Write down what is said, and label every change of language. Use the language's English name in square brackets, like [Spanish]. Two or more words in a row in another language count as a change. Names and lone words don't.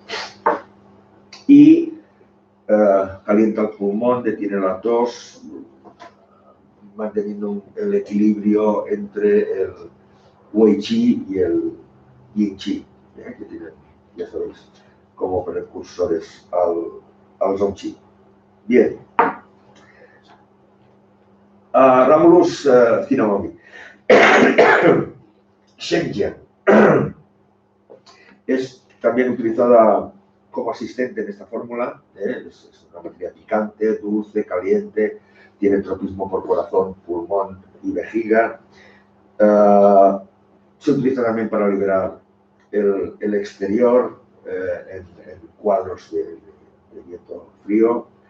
[Spanish] y calienta el pulmón, detiene la tos, manteniendo el equilibrio entre el Wei Qi y el Yin Qi, que tienen, ya sabéis, como precursores al Zong Qi. Bien. Ramulus Cinamomi. Shengjian es también utilizada como asistente en esta fórmula. Es una materia picante, dulce, caliente, tiene tropismo por corazón, pulmón y vejiga. Se utiliza también para liberar el exterior en cuadros de viento frío.